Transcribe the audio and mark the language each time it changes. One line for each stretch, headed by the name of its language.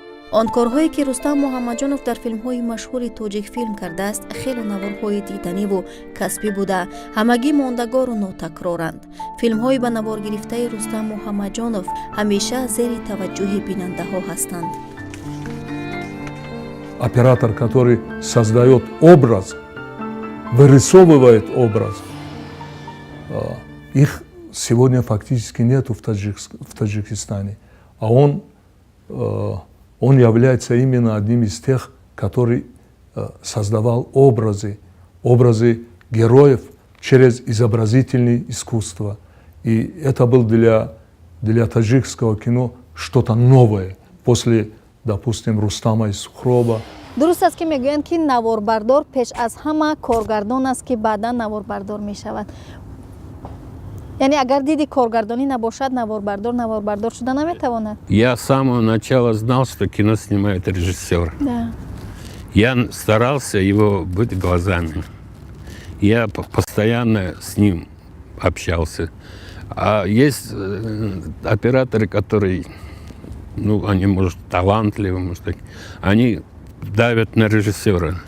Tajik: он корҳое ки Рустам Муҳаммаҷонов дар филмҳои машҳури тоҷик филм кардааст хеле наворҳои диданиву касбӣ буда ҳамагӣ мондагору нотакроранд. Филмҳои ба навор гирифтаи Рустам Муҳаммаҷонов ҳамеша зери таваҷҷӯҳи бинандаҳо ҳастанд.
Russian: Оператор, который создает образ, вырисовывает образ, их сегодня фактически нету в Таджикистане, а он является именно одним из тех, который создавал образы героев через изобразительное искусство. И это был для таджикского кино что-то новое после, допустим, Рустама и Сухроба.
Tajik: дуруст аст ки мегӯянд ки наворбардор пеш аз ҳама коргардон аст ки баъдан наворбардор мешавад. Яъне агар диди коргардонӣ набошад наворбардор шуда наметавонад.
Russian: Я с самого начала знал, что кино снимает режиссер. Да. Я старался его быть глазами. Я постоянно с ним общался. А есть операторы, которые, они, может, талантливы, может, они давят на режиссера.